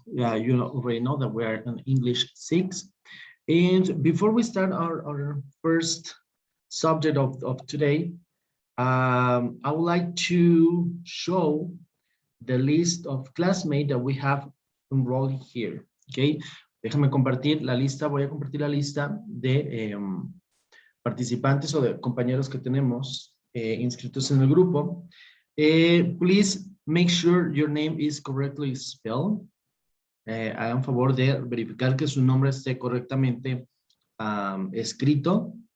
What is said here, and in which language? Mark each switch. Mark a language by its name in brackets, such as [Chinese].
[English] Yeah, you already know that we're in English 6. And before we start our first subject of today, I would like to show the list of classmates that we have enrolled here. [Spanish] Okay, déjame compartir la lista, voy a compartir la lista de participantes o de compañeros que tenemos inscritos en el grupo. [English] Please make sure your name is correctly spelled. [Spanish] Hagan favor de verificar que su nombre esté correctamente escrito.